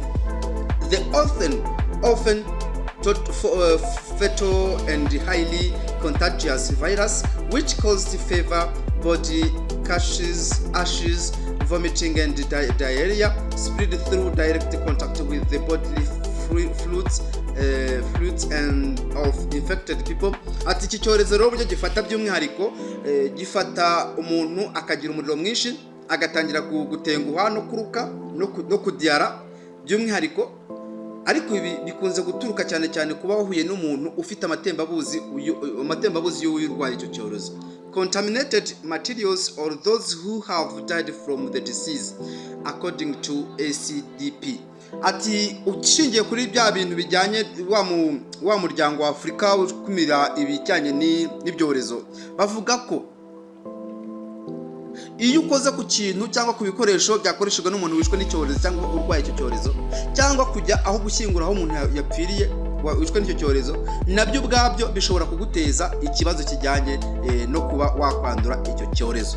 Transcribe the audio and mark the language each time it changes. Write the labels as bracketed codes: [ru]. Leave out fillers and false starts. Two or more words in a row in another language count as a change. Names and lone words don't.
[en] The often fatal and highly contagious virus which caused fever, body ashes, vomiting and diarrhea spread through direct contact with the bodily fluids and of infected people. [rw] Ati iki cyorezo rero buryo gifata by'umwihariko gifata umuntu akagira umuriro mwinshi agatangira gutenguha no kuruka no kudiyara by'umwihariko, ariko ibi bikunze guturuka cyane cyane kuba wahuye n'umuntu ufite amatembabuzi y'urwaye icyo cyorezo. [en] Contaminated materials or those who have died from the disease according to ACDP. [rw] Ati ushingiye kuri bya bintu bijyanye wa muryango wa Afurika ukumira ibijyanye n'ibyorezo, bavuga ko iyo ukoze ku kintu cyangwa ku bikoresho byakoreshejwe n'umuntu wishwe n'icyorezo cyangwa urwaye icyo cyorezo, cyangwa kujya aho gushyingura aho umuntu yapfiriye wishwe n'icyo cyorezo, nabyo ubwabyo bishobora kuguteza ikibazo kijyanye no kuba wakwandura icyo cyorezo.